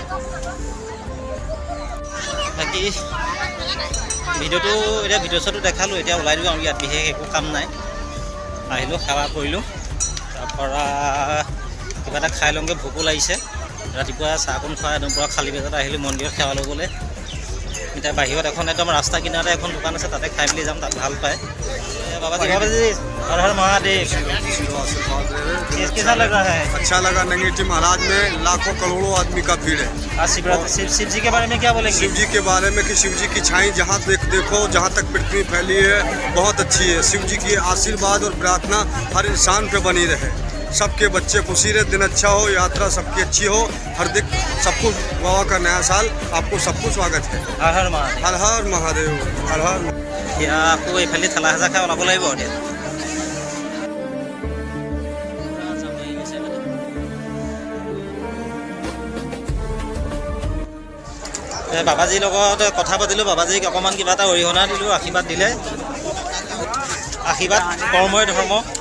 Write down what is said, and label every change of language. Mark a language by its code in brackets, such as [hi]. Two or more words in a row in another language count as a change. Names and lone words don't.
[as] বাকী ভিডিঅ'টো এতিয়া ভিডিঅ' শ্বটো দেখালোঁ এতিয়া ওলাই দিওঁ আৰু ইয়াত বিশেষ একো কাম নাই আহিলোঁ সেৱা কৰিলোঁ তাৰপৰা কিবা এটা খাই লওঁগৈ ভোকো লাগিছে ৰাতিপুৱা চাহকণ খোৱা একদম পূৰা খালী পেটত আহিলোঁ মন্দিৰত সেৱা ল'বলৈ এতিয়া বাহিৰত এখন একদম ৰাস্তা কিনাৰতে এখন দোকান আছে তাতে খাই মেলি যাম তাত ভাল পায় [hi] बाबाजी हर हर महादेव कैसा लग रहा है अच्छा लगा नंगेठी महाराज में लाखों करोड़ों आदमी का भीड़ है आज शिवरात्रि शिव जी के बारे में क्या बोलेंगे शिव जी के बारे में कि शिव जी की छाई जहाँ देखो जहाँ तक पृथ्वी फैली है बहुत अच्छी है शिव जी की आशीर्वाद और प्रार्थना हर इंसान पे बनी रहे सबके बच्चे खुशी रहे दिन अच्छा हो यात्रा सबकी अच्छी हो हार्दिक सबको बाबा का नया साल आपको सबको स्वागत है हर हर महादेव हर हर महादेव हर हर [as] এতিয়া আকৌ এইফালে ঠেলা হেঁচা খাই ওলাব লাগিব এতিয়া বাবাজীৰ লগত কথা পাতিলোঁ বাবাজীক অকণমান কিবা এটা অৰিহণা দিলোঁ আশীৰ্বাদ দিলে আশীৰ্বাদ কৰ্মই ধৰ্ম